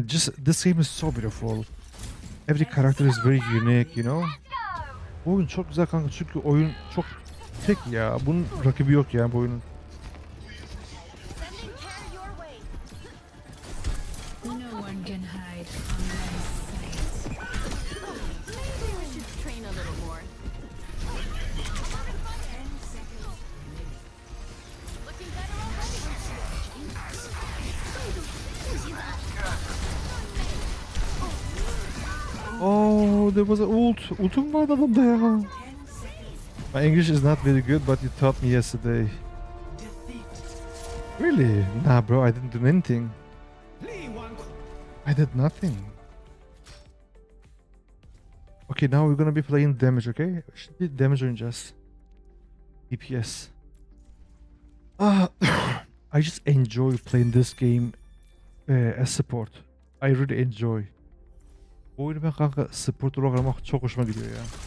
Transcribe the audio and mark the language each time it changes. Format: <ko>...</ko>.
<en>And just this game is so beautiful. Every character is very unique, you know.</en> <tr>Bu oyun çok güzel kanka çünkü oyun çok tek ya. Bunun rakibi yok ya bu oyunun.</tr> <en>Sending care your way. No one can hide from my sight. Maybe we should train a little more. 10 seconds remaining. Looking better already. Oh, there was an ult.</en> <tr>Ultum vardı adamda ya.</tr> <en>10 seconds. My English is not very good, but you taught me yesterday. Really? Nah, bro, I didn't do anything. I did nothing. Okay, now we're gonna be playing damage, okay?</en> <tr>Şimdi damage oynayacağız.</tr> <en>DPS. I just enjoy playing this game as support. I really enjoy.</en> <tr>Bu oyunu ben kanka support olarak oynamak çok hoşuma gidiyor ya.</tr>